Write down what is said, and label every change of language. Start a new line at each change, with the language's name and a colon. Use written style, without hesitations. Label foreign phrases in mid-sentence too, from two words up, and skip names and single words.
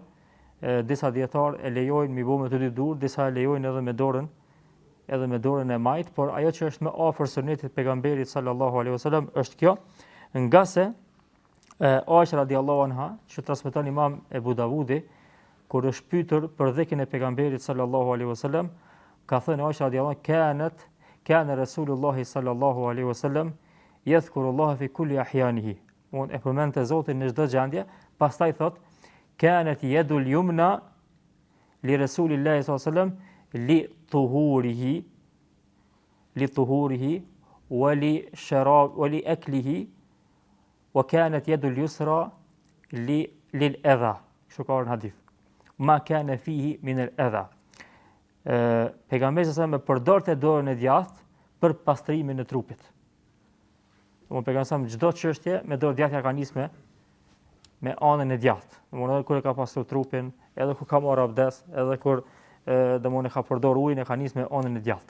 Albanian: Disa dietarë e lejojnë mi bë me të dy durt, disa e lejojnë edhe me dorën e majt, por ajo që është më afër sunetit pejgamberit
Arabic: صلى الله عليه وسلم
Albanian: është kjo, nga se Aisha
Arabic: رضي الله عنها,
Albanian: që transmeton Imam Ebu Davudi, kur është pyetur për dhikrin e pejgamberit
Arabic: صلى الله عليه وسلم,
Albanian: ka thënë Aisha
Arabic: رضي الله عنها, كان رسول الله صلى الله عليه وسلم يذكر الله في كل أحيانه.
Albanian: Unë e përmendte Zotin në çdo gjendje, pastaj thot
Arabic: كانت اليد اليمنى لرسول الله صلى الله عليه وسلم لطهوره وللشراب ولأكله وكانت اليد اليسرى للأذى.
Albanian: Kështu ka në hadith.
Arabic: ما كان فيه من الأذى.
Albanian: Pejgamberi
Arabic: صلى الله عليه وسلم
Albanian: përdorte dorën e djathtë për pastrimin e trupit. Pejgamberi sallallahu çdo çështje me dorë djathtë ka nisme me anën e djathtë. Domthonë kur e ka pastruar trupin, edhe kur ka marrë abdes, edhe kur domthonë ka përdor ujin, e ka nisë me anën e djathtë.